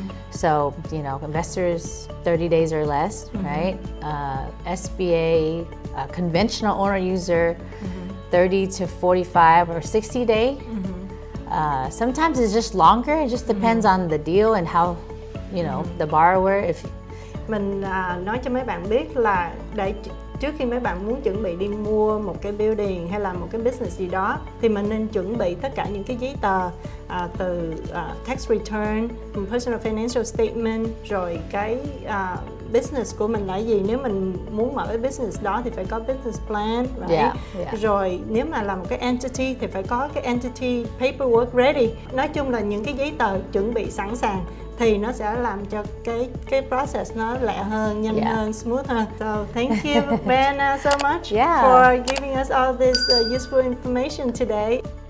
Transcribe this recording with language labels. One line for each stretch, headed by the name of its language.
English: So, you know, investors 30 days or less, right? SBA, conventional owner user, 30 to 45 or 60 day. Sometimes it's just longer. It just depends on the deal and how, you know, the borrower. If
Vietnamese: mình nói cho mấy bạn biết là trước khi mấy bạn muốn chuẩn bị đi mua một cái building hay là một cái business gì đó, thì mình nên chuẩn bị tất cả những cái giấy tờ từ tax return, personal financial statement, rồi cái business của mình là gì. Nếu mình muốn mở cái business đó thì phải có business plan, right? Rồi nếu mà là một cái entity thì phải có cái entity paperwork ready. Nói chung là những cái giấy tờ chuẩn bị sẵn sàng thì nó sẽ làm cho cái process nó lẹ hơn, nhanh hơn, smooth hơn.
English: So thank you Vanna so much for giving us all this useful information today.